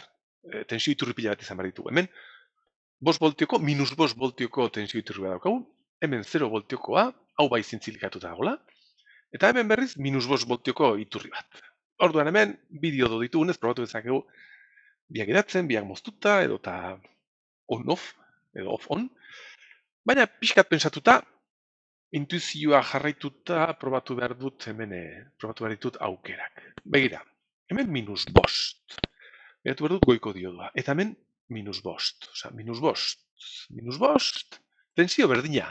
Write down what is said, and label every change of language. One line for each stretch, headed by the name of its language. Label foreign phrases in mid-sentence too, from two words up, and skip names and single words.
Basque: Tensio iturri pila bat izan behar ditugu. Hemen, 5 voltioko, minus 5 voltioko tensio iturri bat daukagu. Hemen 0 voltiokoa, hau bai zintzilikatuta dagoela. Eta hemen berriz, minus 5 voltioko iturri bat. Orduan hemen, bi diodo ditugunez, probatu dezakegu biak idatzen, biak moztuta, edo eta on-off, edo off-on. Baina pixkat pentsatuta, intuizioa jarraituta probatu behar dut hemen, probatu behar ditut aukerak. Begira, hemen minus bost. Beratu behar dut goiko diodua. Eta hemen minus bost. Osa, minus bost, tensio berdina.